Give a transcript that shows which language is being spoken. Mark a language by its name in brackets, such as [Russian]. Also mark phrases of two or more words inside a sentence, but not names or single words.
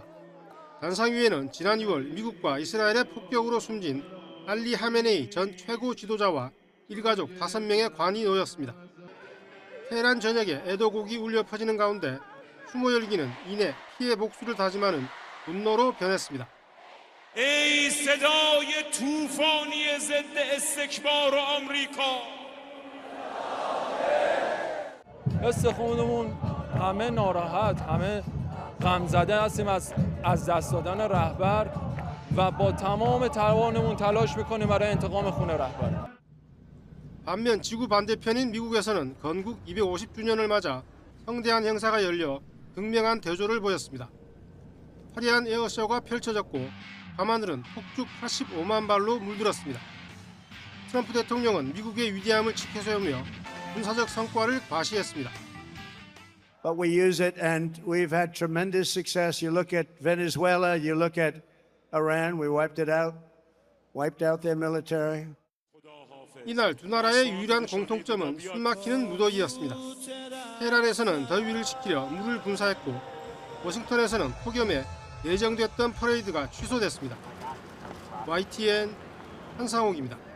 [Korean] 단상 위에는 지난 2월 미국과 이스라엘의 폭격으로 숨진 알리 하메네이 전 최고 지도자와 일가족 5명의 관이 놓였습니다. 테헤란 전역에 애도곡이 울려 퍼지는 가운데 추모 열기는 이내 피해 복수를 다짐하는 분노로 변했습니다. [Persian] ای صدای طوفانی ضد استکبار آمریکا حس خودمون همه ناراحت همه غم زده هستیم از دست دادن رهبر و با تمام توانمون تلاش میکنیم برای انتقام خون رهبر. [Korean] 반면 지구 반대편인 미국에서는 건국 250주년을 맞아 성대한 행사가 열려 극명한 대조를 보였습니다. 화려한 에어쇼가 펼쳐졌고 밤하늘은 폭죽 85만 발로 물들었습니다. 트럼프 대통령은 미국의 위대함을 지켜세우며 군사적 성과를 과시했습니다. [English] But we use it and we've had tremendous success. You look at Venezuela, you look at Iran, we wiped out their military. [Korean] 이날 두 나라의 유일한 공통점은 숨막히는 무더기였습니다. 테헤란에서는 더위를 식히려 물을 분사했고 워싱턴에서는 폭염에 예정됐던 퍼레이드가 취소됐습니다. YTN 한상옥입니다.